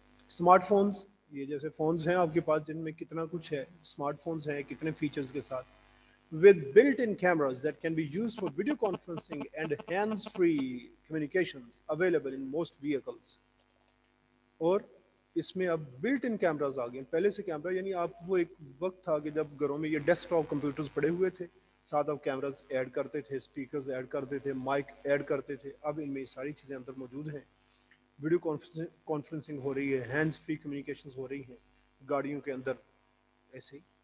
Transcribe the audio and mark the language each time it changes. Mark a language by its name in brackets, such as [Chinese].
[Urdu] Smart phones, یہ جیسے phones ہیں آپ کے پاس جن میں کتنا کچھ ہے. اسمارٹ فونز ہیں کتنے فیچرز کے ساتھ, [English] with built-in cameras that can be used for video conferencing and hands-free communications available in most vehicles. [Urdu] اور اس میں اب بلٹ ان کیمراز آ گئے. پہلے سے کیمرہ یعنی آپ وہ ایک وقت تھا کہ جب گھروں میں یہ ڈیسک ٹاپ کمپیوٹرز پڑے ہوئے تھے, ساتھ آپ کیمراز ایڈ کرتے تھے, اسپیکرز ایڈ کرتے تھے, مائک ایڈ کرتے تھے. اب ان میں یہ ساری چیزیں اندر موجود ہیں. ویڈیو کانفرنسنگ ہو رہی ہے, ہینڈز فری کمیونیکیشنز ہو رہی ہیں گاڑیوں کے اندر ایسے ہی.